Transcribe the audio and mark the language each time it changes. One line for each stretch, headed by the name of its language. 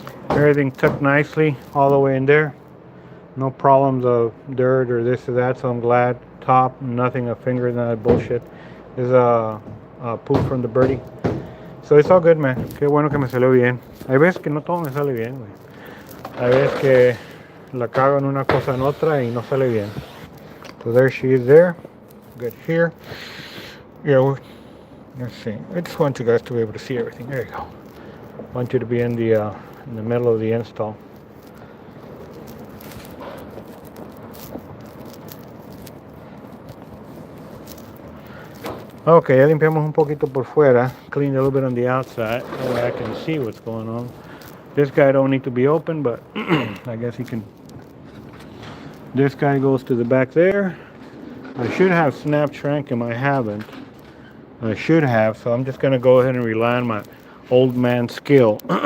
English: Everything tucked nicely all the way in there. No problems of dirt or this or that, so I'm glad. Top, nothing, a finger, none of that bullshit. There's a poop from the birdie. So it's all good, man.
Spanish: Qué bueno que me salió bien. Hay veces que no todo me sale bien, güey. Hay veces que la cago en una cosa en otra y no sale bien.
English: So there she is there. Good here. Yeah, let's see. I just want you guys to be able to see everything. There you go. I want you to be in the middle of the install.
Spanish: Okay, ya limpiamos un poquito por fuera.
English: Cleaned a little bit on the outside. That way I can see what's going on. This guy don't need to be open, but I guess he can. This guy goes to the back there. I should have snap shrank him. I haven't. I should have, so I'm just going to go ahead and rely on my old man skill.